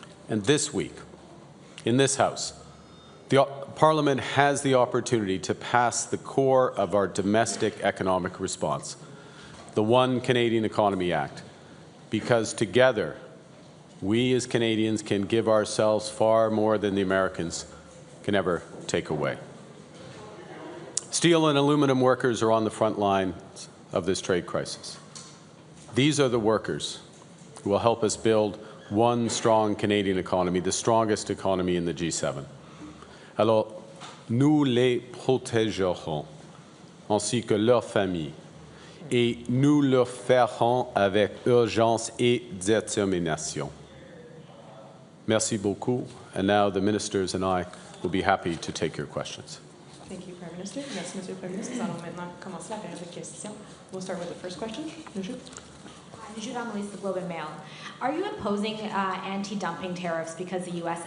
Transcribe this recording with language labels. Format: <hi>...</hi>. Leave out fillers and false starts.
<en>And this week, in this House, the Parliament has the opportunity to pass the core of our domestic economic response, the One Canadian Economy Act, because together, we as Canadians can give ourselves far more than the Americans can ever take away. Steel and aluminum workers are on the front lines of this trade crisis. These are the workers who will help us build one strong Canadian economy, the strongest economy in the G7.</en> <fr>Alors, nous les protégerons, ainsi que leurs familles, et nous le ferons avec urgence et détermination. Merci beaucoup,</fr> <en>and now the ministers and I will be happy to take your questions. Thank you, Prime Minister.</en> <fr>Merci, Monsieur le Premier ministre. Nous allons maintenant commencer la période de questions.</fr> <en>We'll start with the first question. Judah Melissa, the Globe and Mail. Are you imposing anti-dumping tariffs because the U.S.</en>